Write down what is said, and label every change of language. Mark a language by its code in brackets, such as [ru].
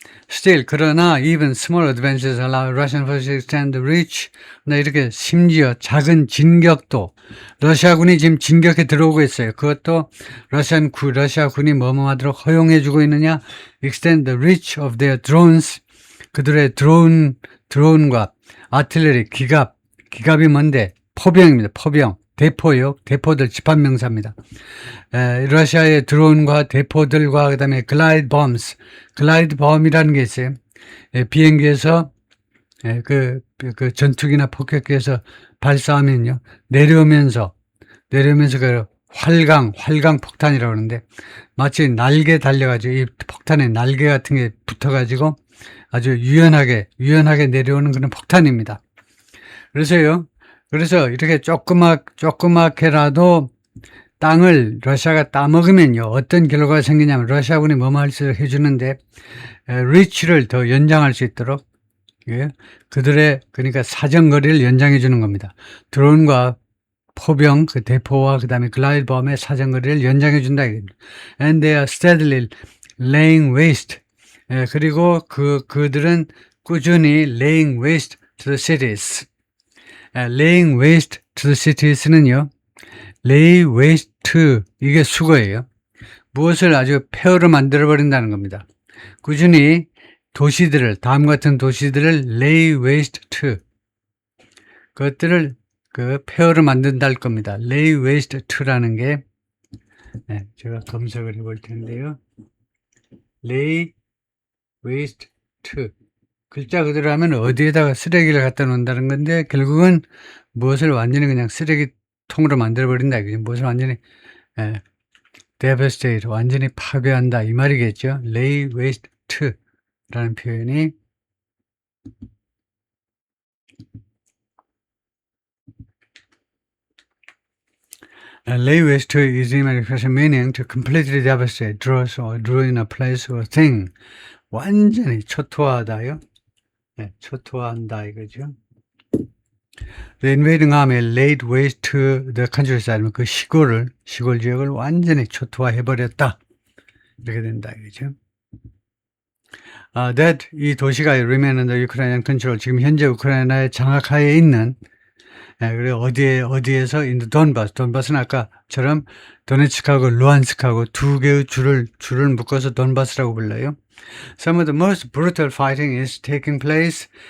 [en] Still, [ko] 그러나 [en] even small advances allow Russian forces to extend the reach. [ko] 이렇게 심지어 작은 진격도 러시아군이 지금 진격에 들어오고 있어요. 그것도 러시아군이 뭐뭐하도록 허용해주고 있느냐? [en] Extend the reach of their drones. [ko] 그들의 드론과 아틀레리, 기갑이 뭔데? 포병입니다. 포병. 대포요. 대포들 집합명사입니다. 러시아의 드론과 대포들과 그다음에 글라이드 범이라는 게 있어요. 비행기에서 그 전투기나 폭격기에서 발사하면요. 내려오면서 그 활강 폭탄이라고 하는데 마치 날개 달려가지고 이 폭탄에 날개 같은 게 붙어가지고 아주 유연하게 내려오는 그런 폭탄입니다. 그래서 이렇게 조그맣게라도 땅을 러시아가 따먹으면요. 어떤 결과가 생기냐면 러시아군이 뭐뭐 할 수 해주는데 리치를 더 연장할 수 있도록 그러니까 사정거리를 연장해 주는 겁니다. 드론과 포병, 그 대포와 그 다음에 글라이드 범의 사정거리를 연장해 준다. [en] And they are steadily laying waste. [ko] 그리고 그들은 꾸준히 [en] laying waste to the cities. laying waste to the cities [ko] 는요. [en] lay waste to, [ko] 이게 수거예요. 무엇을 아주 폐허로 만들어버린다는 겁니다. 꾸준히 다음 같은 도시들을 [en] lay waste to, [ko] 그것들을 폐허로 만든다 할 겁니다. [en] lay waste to [ko] 라는 게, 제가 검색을 해볼 텐데요. [en] lay waste to. [ko] 글자 그대로 하면 어디에다가 쓰레기를 갖다 놓는다는 건데, 결국은 무엇을 완전히 그냥 쓰레기통으로 만들어버린다. 무엇을 완전히, devastate, 완전히 파괴한다. 이 말이겠죠. [en] lay waste to [ko] 라는 표현이. [en] lay waste to is idiom expression meaning to completely devastate, destroy or ruin a place or thing. [ko] 완전히 초토화하다요. 네, 초토화한다 이거죠. [en] The invading army laid waste to the countryside. [ko] 그 시골 지역을 완전히 초토화해버렸다. 이렇게 된다 이거죠. [en] That [ko] 이 도시가 [en] remain under Ukrainian control. [ko] 지금 현재 우크라이나의 장악하에 있는 그리고 어디에서 [en] in the Donbass. [ko] 돈바스는 아까처럼 도네츠크하고 루안스크하고 두 개의 줄을 묶어서 돈바스라고 불러요. [en] Some of the most brutal fighting is taking place.